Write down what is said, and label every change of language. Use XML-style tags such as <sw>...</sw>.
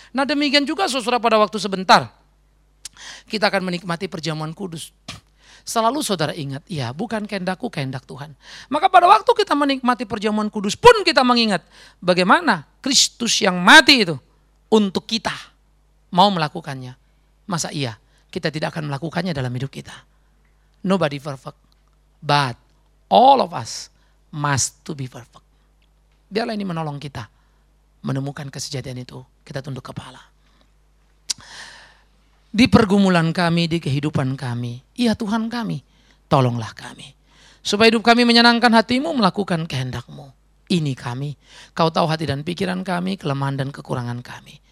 <id>Nah demikian juga saudara pada waktu sebentar, kita akan menikmati perjamuan kudus. Selalu saudara ingat, ya bukan kehendakku, kehendak Tuhan. Maka pada waktu kita menikmati perjamuan kudus pun kita mengingat bagaimana Kristus yang mati itu untuk kita mau melakukannya. Masa iya kita tidak akan melakukannya dalam hidup kita?</id> <en>Nobody perfect, but all of us must to be perfect.</en> <id>Biarlah ini menolong kita menemukan kesejatian itu. Kita tunduk kepala. Di pergumulan kami, di kehidupan kami, ya Tuhan kami, tolonglah kami. Supaya hidup kami menyenangkan hatimu, melakukan kehendakmu. Ini kami, kau tahu hati dan pikiran kami, kelemahan dan kekurangan kami.</id>